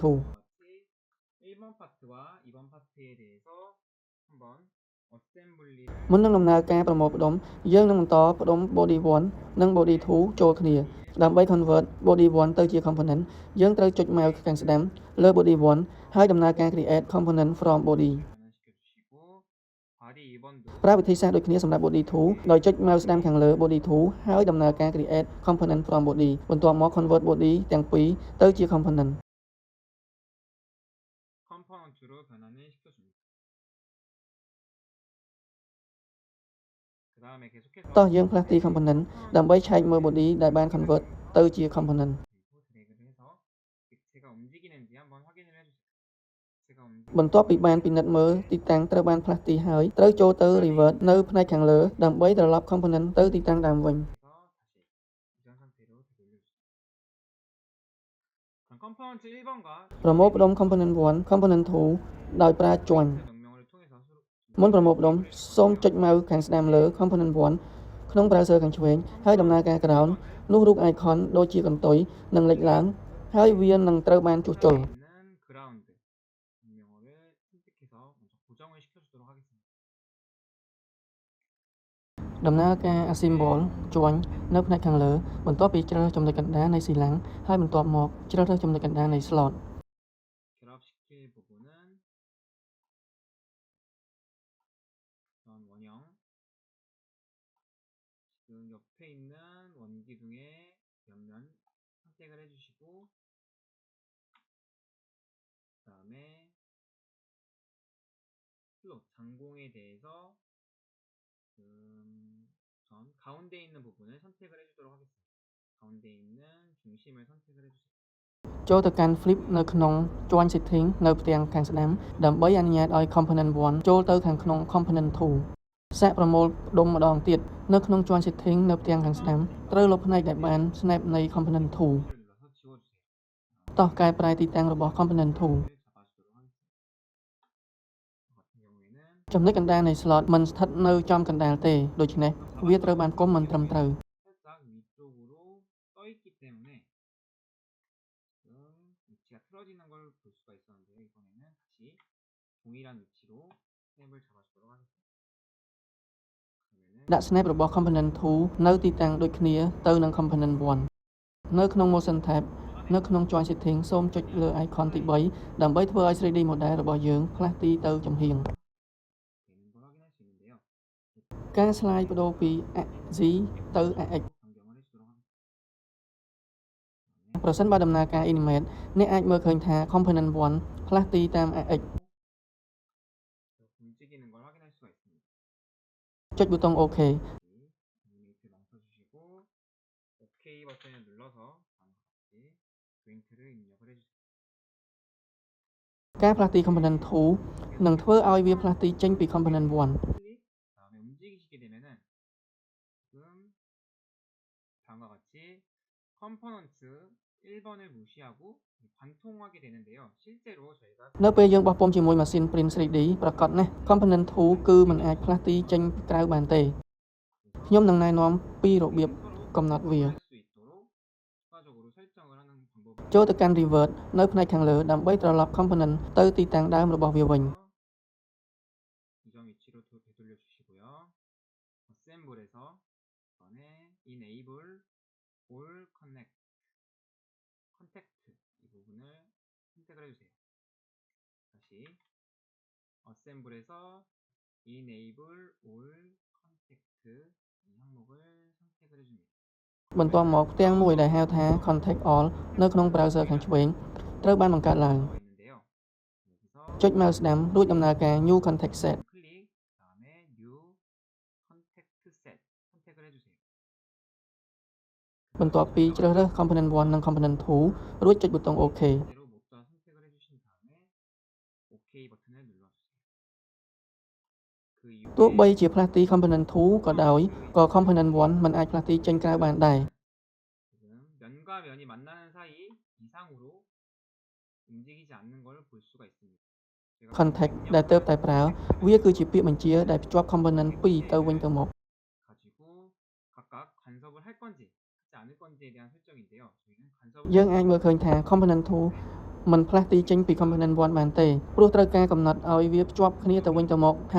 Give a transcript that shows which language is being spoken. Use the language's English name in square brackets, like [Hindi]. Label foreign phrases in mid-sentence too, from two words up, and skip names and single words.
[Korean] 1번 파트와 2번 파트에 대해서 한번 어셈블리를 [Khmer] មុននឹងដំណើរការប្រមូលផ្ដុំយើងនឹងបន្តផ្ដុំ body 1 និង body 2 ចូលគ្នាដើម្បី [English] convert body 1 [Khmer] ទៅជា component យើងត្រូវចុច mouse ខាងស្ដាំលើ body 1ហើយដំណើរការ [English] create component from body [Korean] 변환시켜 주시고 바디 2번도 [Khmer] ប្រើវិធីសាស្ត្រដូចគ្នាសម្រាប់ body 2ដោយចុច mouse ស្ដាំខាងលើ body 2ហើយដំណើរការ [English] create component from body [Khmer] បន្ទាប់មក [English] convert body [Khmer] ទាំងពីរទៅជា component [Korean] 컴포넌트로 변환을 시켜줍니다. 그 다음에 계속해서 [Khmer] តោះយើងផ្លាស់ទី component ដើម្បីឆែកមើល body ដែលបាន convert ទៅជា component [Korean] 그리고 드래그를 해서 객체가 움직이는지 한번 확인을 해주세요. 객체가 [Khmer] បន្ទាប់ពីបានពិនិត្យមើលទីតាំងត្រូវបានផ្លាស់ទីហើយត្រូវចូលទៅ revert នៅផ្នែកខាងលើដើម្បីត្រឡប់ component ទៅទីតាំងដើមវិញ [Korean] 움직여서 다시 이전 상태로 되돌려주세요. 그럼 컴포넌트 1번과 [Khmer] ប្រមូលផ្ដុំ [English] component 1 component 2 [Khmer] ដោយប្រើ join [Korean] 명령을 통해서 수록 [Khmer] មុនប្រមូលផ្ដុំសូមចុច mouse ខាងស្ដាំលើ component 1ក្នុង browser ខាងឆ្វេងហើយដំណើរការក្រោមនោះរូប icon ដូចជាកន្ទុយនឹងលេចឡើងហើយវានឹងត្រូវបានជួសជុល [Korean] 있는 그라운드 명령어를 선택해서 먼저 고정을 시켜주도록 하겠습니다. [Khmer] ដំណើរការ assemble ជាន់នៅផ្នែកខាងលើបន្ទាប់ពីជ្រើសរើសចំណុចកណ្ដាលនៃស៊ីឡាំងហើយបន្ទាប់មកជ្រើសរើសចំណុចកណ្ដាលនៃ slot [Korean] 결합시킬 부분은 전 원형 지금 옆에 있는 원기둥의 옆면 선택을 해주시고 그 다음에 슬롯 장공에 대해서 전 가운데 있는 부분을 선택을 해주도록 하겠습니다. 가운데 있는 중심을 선택을 해주세요. [Khmer] ចូលទៅកាន់ flip នៅក្នុង [English] join setting [Khmer] នៅផ្ទាំងខាងស្ដាំដើម្បីអនុញ្ញាតឲ្យ component 1ចូលទៅខាងក្នុង component 2សាកប្រមូលផ្ដុំម្ដងទៀតនៅក្នុង [English] join setting [Khmer] នៅផ្ទាំងខាងស្ដាំត្រូវលុបផ្នែកដែលបាន snap នៃ component 2 [Korean] 눌러서 지워주세요. [Khmer] តោះកែប្រែទីតាំងរបស់ component 2 [Korean] 잡아주도록 하겠습니다. 저 같은 경우에는 [Khmer] ចំណុចកណ្ដាលនៃ slot មិនស្ថិតនៅចំកណ្ដាលទេដូច្នេះវាត្រូវបានគុំមិនត្រឹមត្រូវ [Korean] 살짝 위쪽으로 떠있기 때문에 지금 위치가 틀어지는 걸 볼 수가 있었는데요. 이번에는 다시 동일한 위치로 스냅을 잡아주도록 하겠습니다. 그러면은 [Khmer] ដាក់ snap របស់ component 2 នៅទីតាំងដូចគ្នាទៅនឹង component 1 នៅក្នុង [English] motion tab [Khmer] នៅក្នុង [English] join setting [Khmer] សូមចុចលើ icon ទី 3 ដើម្បីធ្វើឲ្យ [English] 3D model [Khmer] របស់យើងផ្លាស់ទីទៅចំហៀង ការ slide បដូរពី Z ទៅ AX ប្រសិនបើដំណើរការ animate អ្នកអាចមើលឃើញថា component 1 ផ្លាស់ទីតាម AX ចុចប៊ូតុង OK [Korean] OK 버튼을 눌러서 다음과 같이 조인트를 입력을 해주세요. [Khmer] ការផ្លាស់ទី component 2 នឹងធ្វើឲ្យវាផ្លាស់ទីចេញពី component 1 [Korean] 클릭 다음에 움직이시게 되면은 지금 다음과 같이 컴포넌트 1번을 무시하고 관통하게 되는데요. 실제로 저희가 [Khmer] នៅពេលយើងបោះពុម្ពជាមួយម៉ាស៊ីន print 3D ប្រកបណាស់ component 2 គឺមិនអាចផ្លាស់ទីចេញក្រៅបានទេខ្ញុំនឹងណែនាំពីរបៀបកំណត់វា [Korean] 할 수 있도록 추가적으로 설정을 하는 방법. [Khmer] ចូលទៅកាន់ revert នៅផ្នែកខាងលើដើម្បីត្រឡប់ component ទៅទីតាំងដើមរបស់វាវិញ [Korean] 이전 위치로 되돌려 주시고요. 어셈블에서 이번에 [English] enable all connect [Korean] 컨택트 이 부분을 선택을 해주세요. 다시 어셈블에서 [English] enable all contact [Korean] 이 항목을 선택을 해줍니다. [Khmer] បន្ទាប់មកផ្ទាំងមួយដែលហៅថា [English] contact all [Khmer] នៅក្នុង browser ខាងឆ្វេងត្រូវបានបង្កើតឡើង [Korean] 있는데요. 여기서 [Khmer] ចុច mouse ស្ដាំរួចដំណើរការ [English] new contact set [Korean] 클릭 다음에 [English] new contact set [Korean] 선택을 해주세요. [Khmer] បន្ទាប់ពីជ្រើសរើស component 1 និង component 2 រួចចុចប៊ូតុង OK [Korean] 그대로 모두 선택을 해주신 다음에 OK 버튼을 눌러주세요. 그 [Khmer] ទោះបី [Korean] 이후에 [Khmer] ជាផ្លាស់ទី component 2 ក៏ដោយក៏ component 1 មិនអាចផ្លាស់ទីចេញក្រៅបានដែរ [Korean] 지금 면과 면이 만나는 사이 이상으로 움직이지 않는 걸 볼 수가 있습니다. 제가 [Khmer] contact ដែលទើបតែប្រើវាគឺជាពាក្យបញ្ជាដែលភ្ជាប់ component 2 ទៅវិញទៅមក [Korean] 가지고 각각 간섭을 할 건지 하지 않을 건지에 대한 설정인데요. 저희는 간섭을 [Khmer] យើងអាចមើលឃើញថា component 2 មិនផ្លាស់ទីចេញពី component 1 បានទេព្រោះត្រូវការកំណត់ឲ្យវាភ្ជាប់គ្នាទៅវិញទៅមកហើយ